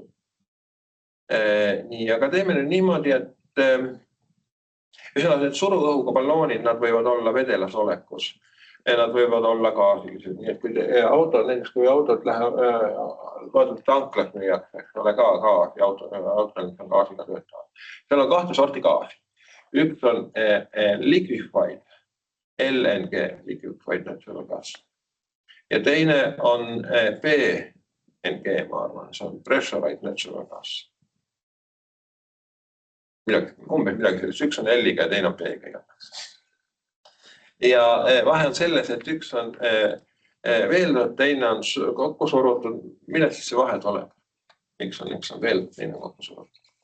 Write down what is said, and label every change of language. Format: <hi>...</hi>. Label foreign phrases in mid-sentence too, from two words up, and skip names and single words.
<et>Nii, aga teeme nüüd niimoodi, et suruõhuga balloonid, nad võivad olla vedelas olekus. Nad võivad olla gaasilised. Nii et kui autod, näiteks kui autod lähevad tanklas müüakse, ole ka gaas ja autod on gaasiga töötavad. Seal on kahte sorti gaasi. Üks on</et> <en>liquefied, LNG, liquefied natural gas.</en> <et>Ja teine on PNG, ma arvan, see on</et> <en>pressurized natural gas.</en> <et>Umbes midagi sellist, üks on L-iga ja teine on P-ga. Ja vahe on selles, et üks on veeldud, teine on kokku surutud. Mille siis see vahe tuleb? Üks on veeldud, teine on kokku surutud.</et>